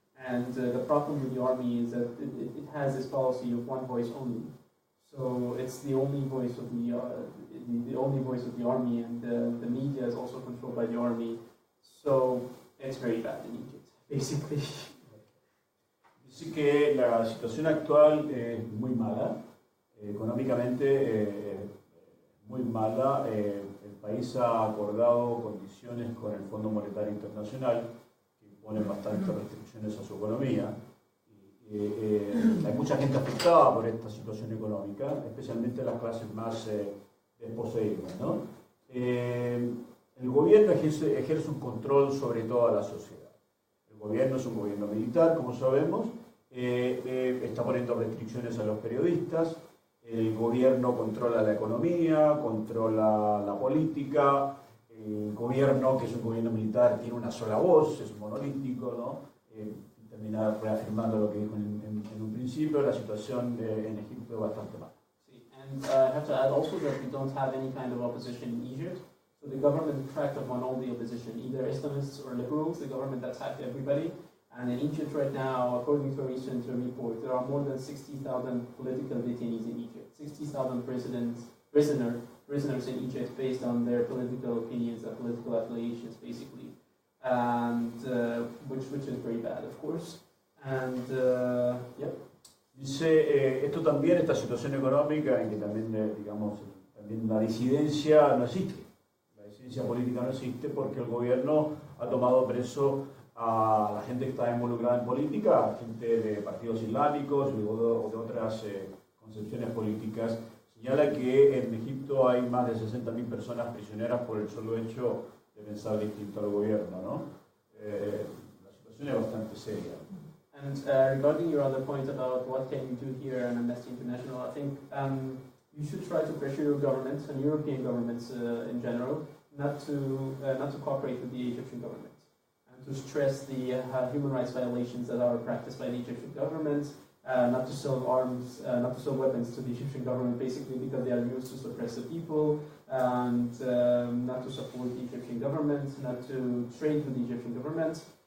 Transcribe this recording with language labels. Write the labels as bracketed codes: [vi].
[en] And the problem with the army is that it has this policy of one voice only. So it's the only voice of the only voice of the army, and the media is also controlled by the army. So it's very bad in Egypt, basically. [es] Dice que la situación actual es muy mala, económicamente muy mala. El país ha acordado condiciones con el Fondo Monetario Internacional que imponen bastantes restricciones a su economía. Hay mucha gente afectada por esta situación económica, especialmente las clases más desposeídas, ¿no? El gobierno ejerce un control sobre toda la sociedad. El gobierno es un gobierno militar, como sabemos, está poniendo restricciones a los periodistas. El gobierno controla la economía, controla la política. El gobierno, que es un gobierno militar, tiene una sola voz, es monolítico, ¿no? Terminar reafirmando lo que dijo en un principio, la situación en Egipto es bastante mala. [en] And I have to add also that we don't have any kind of opposition in Egypt. So the government cracked upon all the opposition, either Islamists or liberals. The government attacked everybody. And in Egypt right now, according to a recent report, there are more than 60,000 political detainees in Egypt. 60,000 prisoners in Egypt based on their political opinions and political affiliations, basically. And which is very bad, of course. And yeah. [es] Dice, esto también, esta situación económica en que también, digamos, también la disidencia no existe. La disidencia política no existe porque el gobierno ha tomado preso a la gente que está involucrada en política, a gente de partidos islámicos o de otras concepciones políticas. Señala que en Egipto hay más de 60.000 personas prisioneras por el solo hecho de pensar distinto al gobierno, ¿no? La situación es bastante seria. [en] And regarding your other point about what can you do here in Amnesty International, I think you should try to pressure your governments and European governments in general not to cooperate with the Egyptian government, and to stress the human rights violations that are practiced by the Egyptian government, not to sell arms, not to sell weapons to the Egyptian government, basically because they are used to suppress the people, and not to support the Egyptian government, not to trade with the Egyptian government.